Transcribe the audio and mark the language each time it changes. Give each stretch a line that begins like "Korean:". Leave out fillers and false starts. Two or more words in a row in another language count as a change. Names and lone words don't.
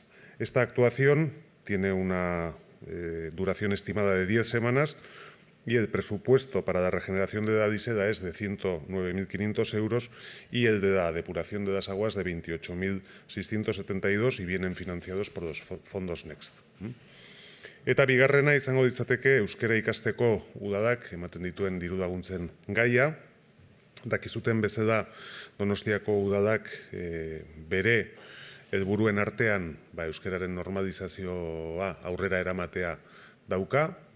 Spanish: Esta actuación tiene una duración estimada de 10 semanas y el presupuesto para la regeneración de la diseda es de 109.500 euros y el de la depuración de las aguas de 28.672 y vienen financiados por los fondos Next.
Basque: Eta bigarrena izango ditzateke euskara ikasteko udadak ematen dituen dirulaguntzen gaia. Dakizuten bezala Donostiako udadak bere helburuen artean euskararen normalizazioa aurrera eramatea dauka.